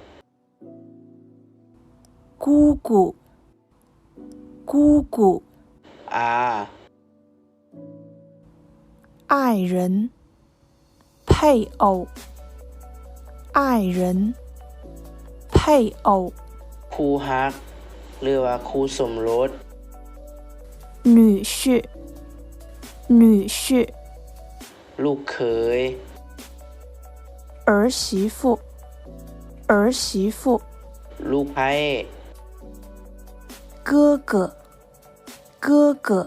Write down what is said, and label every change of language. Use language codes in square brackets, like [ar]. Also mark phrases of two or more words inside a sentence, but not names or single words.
[zh] 姑姑、姑姑、 [th] อา [zh] 爱人、配偶、爱人、配偶、 [th] คู่ฮักหรือว่าคู่สมรส [zh] 女婿、女婿、 [th] ลูกเขย [zh] 儿媳妇、儿媳妇、 [th] ลูกไผ่ [zh] 哥哥、哥哥、